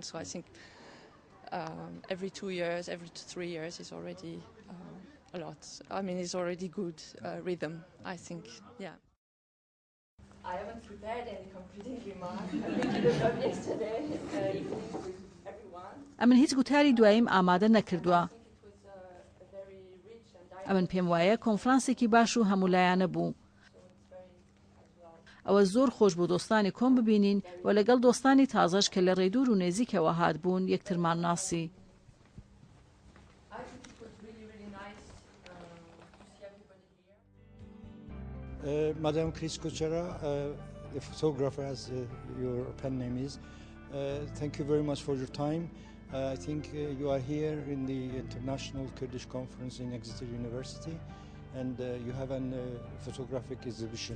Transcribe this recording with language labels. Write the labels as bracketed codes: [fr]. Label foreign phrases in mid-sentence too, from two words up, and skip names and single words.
[en] So I think every 2 years, every 3 years is already a lot. I mean, it's already good rhythm, I think. Yeah. I haven't prepared any concluding remarks. I think it was up yesterday evening with everyone. [ckb] ئەمن هیچ گوتاری دواییم ئامادە نەکردووە. ئەمن پێم وایە کۆنفرانسێکی باش و هەمولایانە بوو. ئەوە زۆر خۆش بۆ دۆستانی کۆم ببینین و لەگەڵ دۆستانی تازەش کە لە ڕێدوور و نێزیکەوە هات بوون یەکترمان ناسی. [en] Madam Chris Kuchera, the photographer, as your pen name is, thank you very much for your time. I think you are here in the International Kurdish Conference in Exeter University, and you have a photographic exhibition.